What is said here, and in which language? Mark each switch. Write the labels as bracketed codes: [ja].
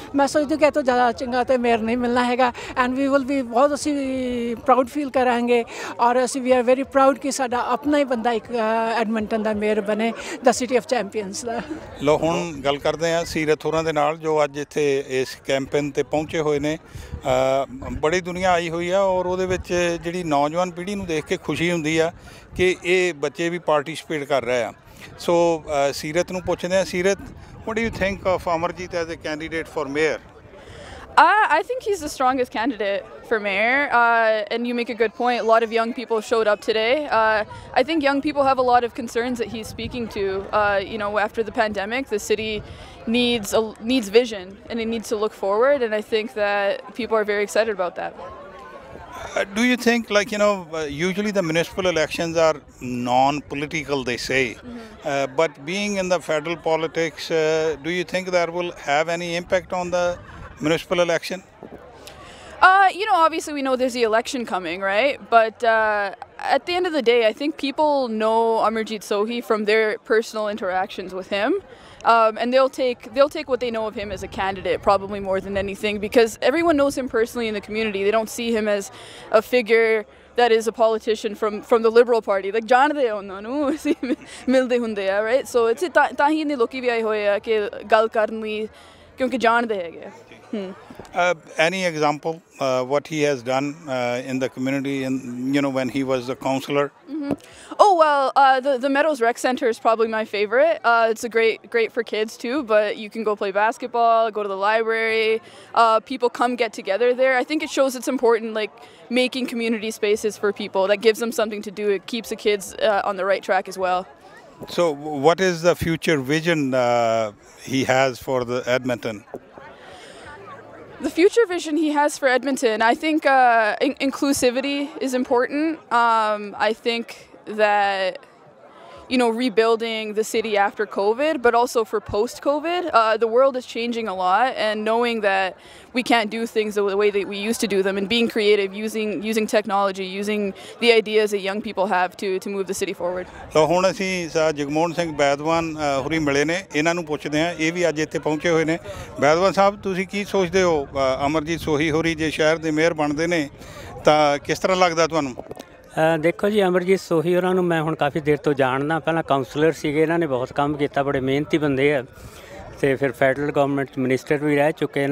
[pa] ਮੈਂ ਸੋਚਦੀ ਕਿ ਇਹ ਤੋਂ ਜ਼ਿਆਦਾ ਚੰਗਾ ਤਾਂ ਮੇਅਰ ਨਹੀਂ ਮਿਲਣਾ ਹੈਗਾ [en] and we will [pa] ਵੀ ਬਹੁਤ ਅਸੀਂ ਪ੍ਰਾਊਡ ਫੀਲ ਕਰਾਂਗੇ ਔਰ ਅਸੀਂ [en] we are very proud [pa] ਕਿ ਸਾਡਾ ਆਪਣਾ ਹੀ ਬੰਦਾ ਇੱਕ ਐਡਮਿੰਟਨ ਦਾ ਮੇਅਰ ਬਣੇ, [en] the city of champions [pa] ਦਾ। ਲੋ ਹੁਣ ਗੱਲ ਕਰਦੇ ਹਾਂ ਸੀਰਤ ਹੋਰਾਂ ਦੇ ਨਾਲ ਜੋ ਅੱਜ ਇੱਥੇ ਇਸ ਕੈਂਪੇਨ ਤੇ ਪਹੁੰਚੇ ਹੋਏ ਨੇ। ਬੜੀ ਦੁਨੀਆ ਆਈ ਹੋਈ ਆ ਔਰ ਉਹਦੇ ਵਿੱਚ ਜਿਹੜੀ ਨੌਜਵਾਨ ਪੀੜ੍ਹੀ ਨੂੰ ਦੇਖ ਕੇ ਖੁਸ਼ੀ ਹੁੰਦੀ ਆ ਕਿ ਇਹ ਬੱਚੇ ਵੀ ਪਾਰਟਿਸਿਪੇਟ ਕਰ ਰਹੇ ਆ। ਸੋ ਸੀਰਤ ਨੂੰ ਪੁੱਛਦੇ ਹਾਂ, [en] Seerat, what do you think of Amarjeet as a candidate for mayor? I think he's the strongest candidate for mayor, and you make a good point. A lot of young people showed up today. I think young people have a lot of concerns that he's speaking to. You know, after the pandemic, the city needs vision and it needs to look forward, and I think that people are very excited about that. Do you think, like, you know, usually the municipal elections are non-political, they say, but being in the federal politics, do you think that will have any impact on the municipal election? You know, obviously we know there's the election coming, right? But at the end of the day, I think people know Amarjeet Sohi from their personal interactions with him. And they'll take what they know of him as a candidate probably more than anything, because everyone knows him personally in the community. They don't see him as a figure that is a politician from the Liberal Party. Like [pa] ਜਾਣਦੇ ਆ ਉਹਨਾਂ ਨੂੰ, ਅਸੀਂ ਮਿਲਦੇ ਹੁੰਦੇ ਆ, [en] right? So it's [pa] ਤਾਂ ਹੀ ਇਹਨੇ ਲੋਕੀ ਵੀ ਆਏ ਹੋਏ ਆ ਕਿ ਗੱਲ ਕਰਨ ਲਈ, ਕਿਉਂਕਿ ਜਾਣਦੇ ਹੈਗੇ। [en] Any example what he has done in the community, and you know, when he was the councillor? Oh well, the Meadows Rec Center is probably my favorite. It's a great for kids too, but you can go play basketball, go to the library. People come get together there. I think it shows it's important, like making community spaces for people. That gives them something to do. It keeps the kids on the right track as well. So what is the future vision he has for the Edmonton? The future vision he has for Edmonton, I think inclusivity is important. I think that, you know, rebuilding the city after COVID, but also for post-COVID. The world is changing a lot, and knowing that we can't do things the way that we used to do them, and being creative, using technology, using the ideas that young people have to move the city forward. [pa] So ਹੁਣ ਅਸੀਂ ਜਗਮੋਹਨ ਸਿੰਘ ਬੈਦਵਾਨ ਹੋਰੀ ਮਿਲੇ ਨੇ, ਇਹਨਾਂ ਨੂੰ ਪੁੱਛਦੇ ਹਾਂ, ਇਹ ਵੀ ਅੱਜ ਇੱਥੇ ਪਹੁੰਚੇ ਹੋਏ ਨੇ। ਬੈਦਵਾਨ ਸਾਹਿਬ, ਤੁਸੀਂ ਕੀ ਸੋਚਦੇ ਹੋ ਅਮਰਜੀਤ ਸੋਹੀ ਹੋਰੀ ਜੇ ਸ਼ਹਿਰ ਦੇ ਮੇਅਰ ਬਣਦੇ ਨੇ ਤਾਂ ਕਿਸ ਤਰ੍ਹਾਂ ਲੱਗਦਾ ਤੁਹਾਨੂੰ? ਦੇਖੋ ਜੀ, ਅਮਰਜੀਤ ਸੋਹੀ ਉਹਨਾਂ ਨੂੰ ਮੈਂ ਹੁਣ ਕਾਫੀ ਦੇਰ ਤੋਂ ਜਾਣਦਾ। ਪਹਿਲਾਂ ਕਾਉਂਸਲਰ ਸੀਗੇ, ਇਹਨਾਂ ਨੇ ਬਹੁਤ ਕੰਮ ਕੀਤਾ, ਬੜੇ ਮਿਹਨਤੀ ਬੰਦੇ ਆ ਤੇ ਫਿਰ ਫੈਡਰਲ ਗਵਰਨਮੈਂਟ ਮਿਨਿਸਟਰ ਵੀ ਰਹਿ ਚੁੱਕੇ।